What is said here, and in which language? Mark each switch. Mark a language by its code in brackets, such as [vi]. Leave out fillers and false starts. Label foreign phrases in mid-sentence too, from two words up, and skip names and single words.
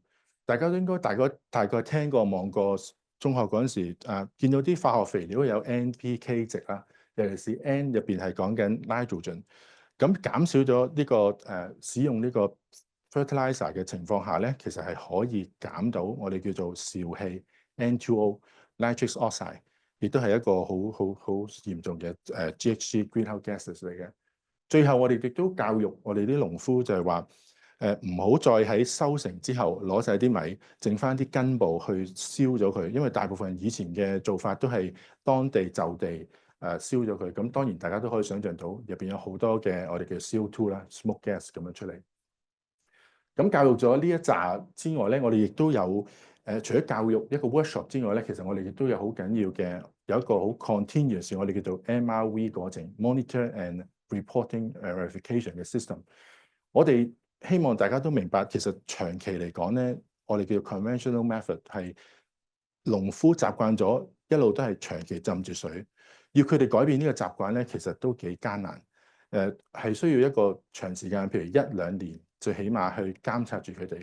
[yue] 大家都應該大概聽過望過中學嗰陣時，見到啲化學肥料有 NPK 值啦，尤其是 N 入邊係講緊 nitrogen。咁減少咗呢個使用呢個 fertilizer 嘅情況下咧，其實係可以減到我哋叫做沼氣 N2O [en] nitrous oxide， [yue] 亦都係一個好嚴重嘅 GHG [en] greenhouse gases [yue] 嚟嘅。最後我哋亦都教育我哋啲農夫就係話唔好再喺收成之後攞晒啲米，剩翻啲根部去燒咗佢，因為大部分以前嘅做法都係當地就地燒咗佢。咁當然大家都可以想象到入邊有好多嘅我哋嘅 CO2 啦 [en] smoke gas [yue] 咁樣出嚟。咁教育咗呢一紮之外咧，我哋亦都有除咗教育一個 workshop 之外咧，其實我哋亦都有好緊要嘅有一個好 continuous 我哋叫做 MRV 過程 [en] monitor and reporting verification [yue] 嘅 system。我哋希望大家都明白，其實長期嚟講咧，我哋叫做 [en] conventional method [yue] 係農夫習慣咗一路都係長期浸住水，要佢哋改變呢個習慣咧，其實都幾艱難。係需要一個長時間，譬如1-2年，最起碼去監察住佢哋。